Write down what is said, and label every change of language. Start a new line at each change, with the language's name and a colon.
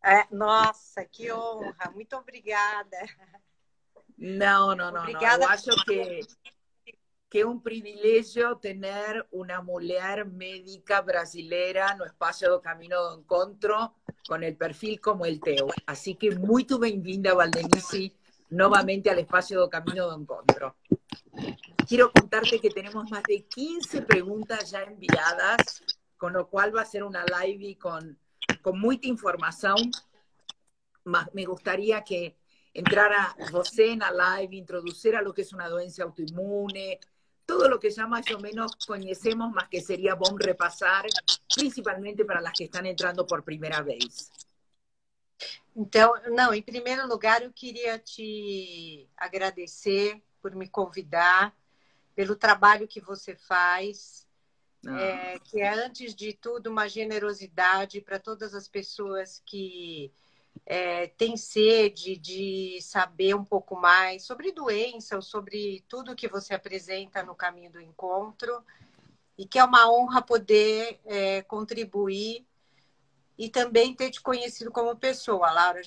Portuguese: Nossa, que honra, muito obrigada.
Spanish: No.
Portuguese: Obrigada.
Spanish: Yo
Portuguese: acho
Spanish: que es un privilegio tener una mujer médica brasilera no espacio do Camino do Encontro con el perfil como el
Portuguese: teu.
Spanish: Así que muy
Portuguese: bem-vinda,
Spanish: Valdenici, nuevamente al espacio do Camino do Encontro. Quiero contarte que tenemos más de 15 preguntas ya enviadas, con lo cual va a ser una live con mucha información. Me gustaría que entrara
Portuguese: você
Spanish: en la live, introducir lo que es una
Portuguese: doença
Spanish: autoinmune, todo lo que ya más o menos conocemos, más que sería
Portuguese: bom
Spanish: repasar, principalmente para las que están entrando por primera vez.
Portuguese: Então, não, em primeiro lugar, eu queria te agradecer por me convidar, pelo trabalho que você faz, que é, antes de tudo, uma generosidade para todas as pessoas que têm sede de saber um pouco mais sobre doença ou sobre tudo que você apresenta no Caminho do Encontro, e que é uma honra poder contribuir e também ter te conhecido como pessoa, Laura.